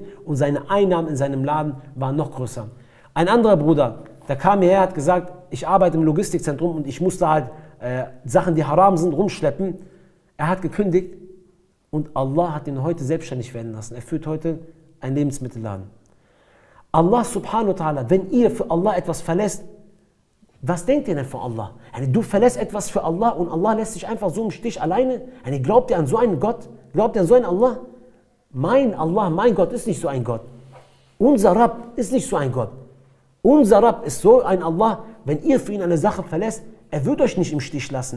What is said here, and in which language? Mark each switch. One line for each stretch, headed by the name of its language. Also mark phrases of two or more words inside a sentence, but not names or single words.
German: Und seine Einnahmen in seinem Laden waren noch größer. Ein anderer Bruder, der kam hierher, hat gesagt, ich arbeite im Logistikzentrum und ich musste halt Sachen, die haram sind, rumschleppen. Er hat gekündigt und Allah hat ihn heute selbstständig werden lassen. Er führt heute einen Lebensmittelladen.
Arabic: الله سبحانه وتعالى,
German: wenn ihr für Allah etwas verlässt, was denkt ihr denn von Allah? Du verlässt etwas für Allah und Allah lässt sich einfach so im Stich alleine? Glaubt ihr an so einen Gott? Glaubt ihr an so einen Allah? Mein Allah, mein Gott ist nicht so ein Gott. Unser Rabb ist nicht so ein Gott. Unser Rabb ist so ein Allah, wenn ihr für ihn eine Sache verlässt, er wird euch nicht im Stich lassen.